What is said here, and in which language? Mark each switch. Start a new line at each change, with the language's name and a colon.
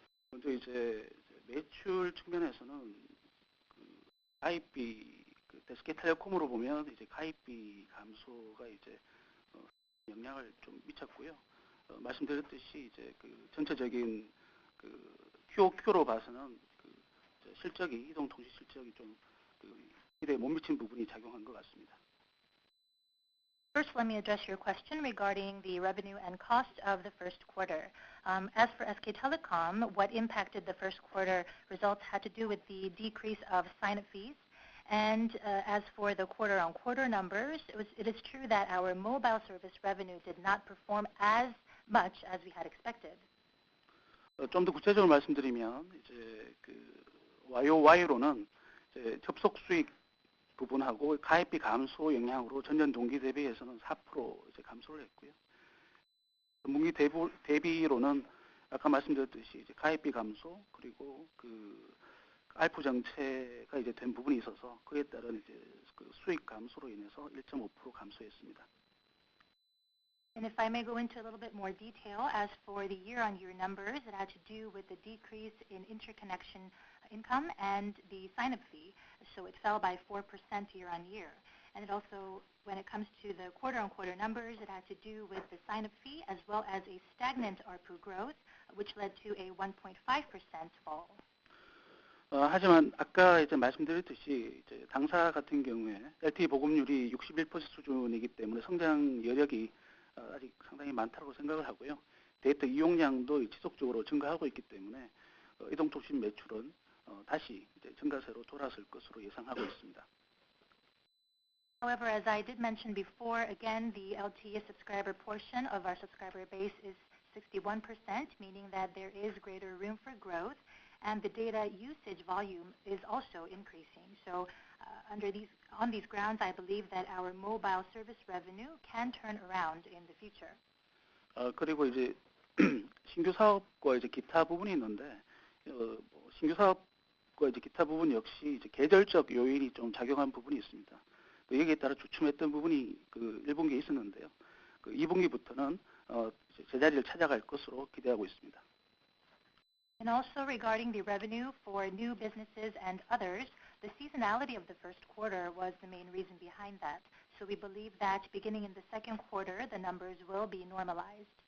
Korean: 먼저 이제 매출 측면에서는 가입비 SK텔레콤으로 보면 이제 가입비 감소가 이제 영향을 좀 미쳤고요. 말씀드렸듯이 이제 전체적인 QOQ로 봐서는 실적이 이동통신 실적이 좀 기대에 못 미친 부분이 작용한 것 같습니다.
English: First, let me address your question regarding the revenue and cost of the first quarter. As for SK Telecom, what impacted the first quarter results had to do with the decrease of sign-up fees. And as for the quarter-on-quarter numbers, it is true that our mobile service revenue did not perform as much as we had expected.
Korean: 좀 더 구체적으로 말씀드리면 이제 YOY로는 이제 접속 수익 부분하고 가입비 감소 영향으로 전년 동기 대비해서는 4% 이제 감소를 했고요. 분기 대비로는 아까 말씀드렸듯이 이제 가입비 감소 그리고 알프 정체가 이제 된 부분이 있어서 그에 따른 이제 수익 감소로 인해서 1.5% 감소했습니다.
English: And if I may go into a little bit more detail, as for the year-on-year numbers, it had to do with the decrease in interconnection income and the sign-up fee. So it fell by 4% year-on-year. And it also, when it comes to the quarter-on-quarter numbers, it had to do with the sign-up fee as well as a stagnant ARPU growth, which led to a 1.5% fall.
Korean: 하지만 아까 이제 말씀드렸듯이 이제 당사 같은 경우에 LTE 보급률이 61% 수준이기 때문에 성장 여력이 아직 상당히 많다고 생각을 하고요. 데이터 이용량도 지속적으로 증가하고 있기 때문에 이동통신 매출은 다시 이제 증가세로 돌아설 것으로 예상하고 있습니다.
English: However, as I did mention before, again, the LTE subscriber portion of our subscriber base is 61%, meaning that there is greater room for growth, and the data usage volume is also increasing. So on these grounds, I believe that our mobile service revenue can turn around in the future.
Korean: 그리고 이제 신규 사업과 이제 기타 부분이 있는데 신규 사업과 이제 기타 부분 역시 이제 계절적 요인이 좀 작용한 부분이 있습니다. 여기에 따라 주춤했던 부분이 1분기에 있었는데요. 2분기부터는 제자리를 찾아갈 것으로 기대하고 있습니다.
English: And also regarding the revenue for new businesses and others, the seasonality of the first quarter was the main reason behind that. So we believe that beginning in the second quarter, the numbers will be normalized.